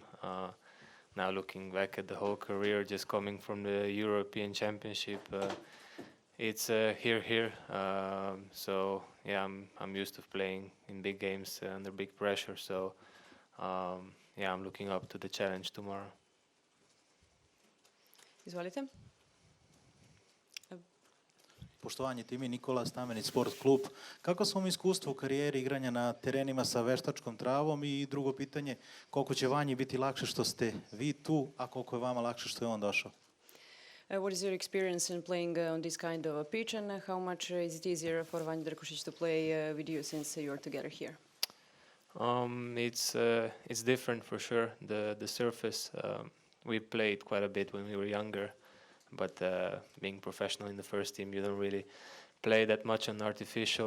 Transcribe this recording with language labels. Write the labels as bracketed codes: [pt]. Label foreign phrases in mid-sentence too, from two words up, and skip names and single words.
[en] Now looking back at the whole career, just coming from the European Championship, it's here. So yeah, I'm used to playing in big games under big pressure. So yeah, I'm looking up to the challenge tomorrow. [sr] Izvolite. Poštovanje, Timi, Nikola Stamenić, Sport klub. Kako su vam iskustvo u karijeri igranja na terenima sa veštačkom travom? I drugo pitanje, koliko će Vanji biti lakše što ste vi tu, a koliko je vama lakše što je on došao? [en] What is your experience in playing on this kind of a pitch, and how much is it easier for Vanja Drkušić to play with you since you're together here? It's different for sure. The surface, we played quite a bit when we were younger, but being professional in the first team, you don't really play that much on artificial.